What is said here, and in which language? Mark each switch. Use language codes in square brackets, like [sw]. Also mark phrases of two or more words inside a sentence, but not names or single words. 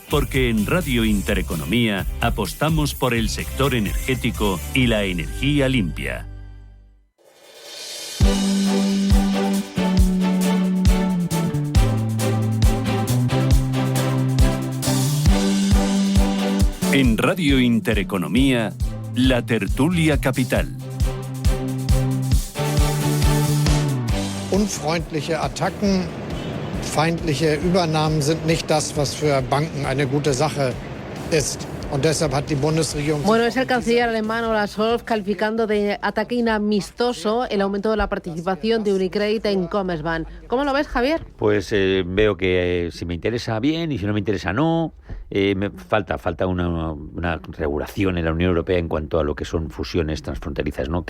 [es] Porque en Radio Intereconomía apostamos por el sector energético y la energía limpia. En Radio Intereconomía, la tertulia capital. [de] Unfreundliche Attacken, feindliche Übernahmen sind nicht das, was für Banken eine gute Sache ist. Und deshalb hat die Bundesregierung... [es] Bueno, es el canciller alemán Olaf Scholz calificando de ataque inamistoso el aumento de la participación de Unicredit en Commerzbank. ¿Cómo lo ves, Javier? Pues veo que si me interesa bien y si no me interesa no. Me falta una regulación en la Unión Europea en cuanto a lo que son fusiones transfronterizas, ¿no?